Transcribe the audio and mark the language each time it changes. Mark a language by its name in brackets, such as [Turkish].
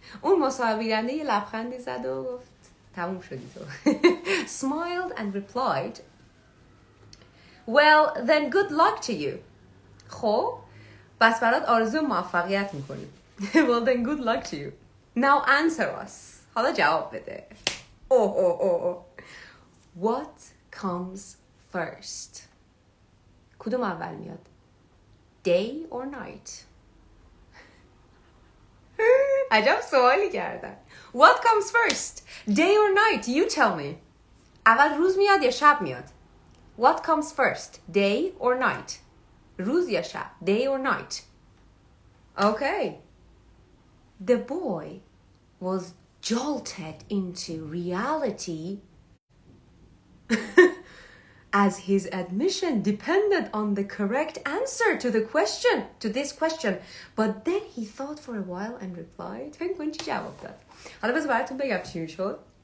[Persian] اون مصاحبه‌گرنده یه لبخندی زد و گفت تموم شدی تو. [English] Smiled and replied, Well, then good luck to you. [Persian] خب بس برات آرزو موفقیت میکنیم. [English] Well, then good luck to you. Now answer us. [Persian] حالا جواب بده. [English] Oh. What comes first? [Persian] کدوم اول میاد؟ [English] Day or night? [Persian] عجب سوالی کردن. [English] What comes first? Day or night? You tell me. [Persian] اول روز میاد یا شب میاد؟ [English] What comes first? Day or night? [Persian] روز یا شب? [English] Day or night? Okay. The boy was jolted into reality as his admission depended on the correct answer to this question. But then he thought for a while and replied. [Persian] فکر کن چی جواب داد؟ حالا بذار براتون بگم چی شد.